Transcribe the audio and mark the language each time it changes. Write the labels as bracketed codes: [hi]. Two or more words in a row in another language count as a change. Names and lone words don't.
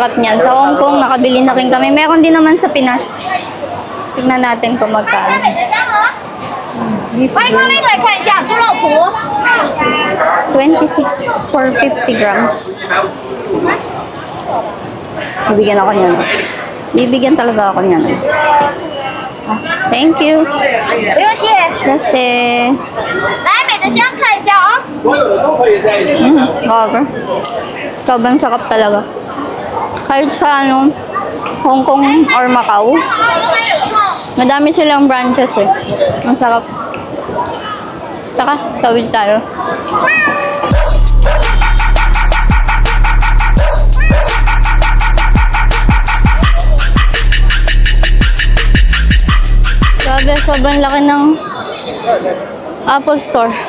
[tl] Sa Hong Kong, nakabili na rin kami. Meron din naman sa Pinas. Tingnan natin kung magkano. [en] Beef 26 for 50 grams. [tl] Bibigyan ako niyan. Bibigyan talaga ako niyan. [en] Ah, thank you. [zh] 不用谢。 [tl] Kasi... [zh] 来，美的先看一下啊。 [tl] Grabe. Sobrang sarap talaga. Kahit sa ano, Hong Kong or Macau, madami silang branches eh. Ang sarap. Taka, tawid tayo. Grabe, sobrang laki ng Apple Store.